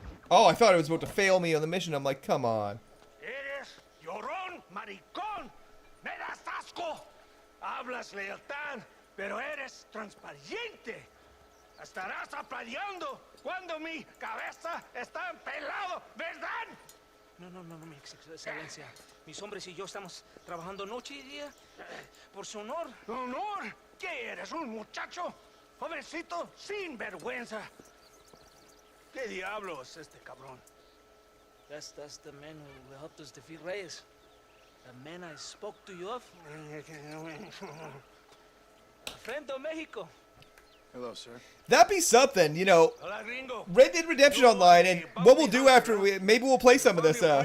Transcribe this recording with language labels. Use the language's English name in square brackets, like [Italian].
[English] Oh, I thought it was about to fail me on the mission. I'm like, come on. [Spanish] Eres llorón, maricón. Me das asco. Hablas lealtad, pero eres transparente. Estarás aplaudiendo cuando mi cabeza está pelado, ¿verdad? No, mi excelencia. Mis hombres y yo estamos trabajando noche y día por su honor. ¿Honor? ¿Qué eres, un muchacho? Jovencito sin vergüenza. ¿Qué diablos este cabrón? [English] That's the man who helped us defeat Reyes. The man I spoke to you of. Friend of Mexico. Hello, sir. That'd be something, you know. [Spanish] Hola, gringo. [English] Red Dead Redemption Online, and what we'll do after, maybe we'll play some of this.